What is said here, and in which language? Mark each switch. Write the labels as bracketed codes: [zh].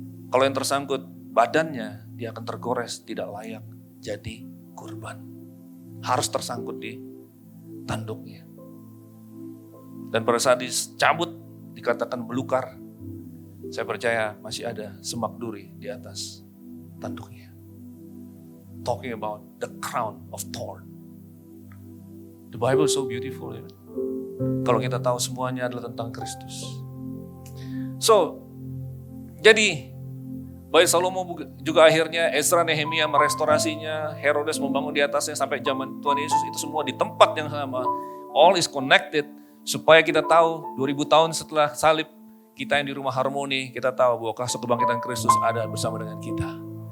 [id] Kalau yang tersangkut badannya, dia akan tergores, tidak layak jadi kurban. Harus tersangkut di tanduknya. Dan pada saat dicabut, dikatakan belukar. Saya percaya masih ada semak duri di atas tanduknya. [en] Talking about the crown of thorn. The Bible is so beautiful. Ya? [id] Kalau kita tahu semuanya adalah tentang Kristus. So, jadi Bayi Salomo juga akhirnya Ezra Nehemia merestorasinya, Herodes membangun di atasnya sampai zaman Tuhan Yesus, itu semua di tempat yang sama. [en] All is connected [id] supaya kita tahu 2000 tahun setelah salib, kita yang di rumah Harmoni, kita tahu bahwa kasih kebangkitan Kristus ada bersama dengan kita.